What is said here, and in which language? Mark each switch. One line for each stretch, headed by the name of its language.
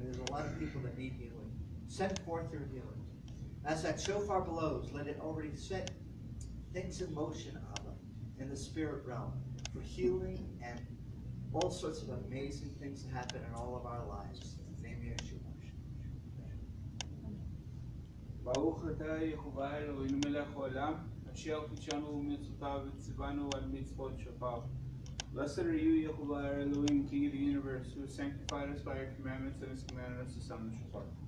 English: There's a lot of people that need healing. Send forth your healing. As that shofar blows, let it already set things in motion, Abba, in the spirit realm for healing and all sorts of amazing things to happen in all of our lives. In the name of Yeshua.
Hebrew: ברוך אתה יהוה אלוהינו מלך העולם, אשר קידשנו במצוותיו וציוונו על מצוות שופר.
English: Blessed are you, Yehovah our Elohim, King of the universe, who has sanctified us by your commandments and has commanded us to sound the shofar.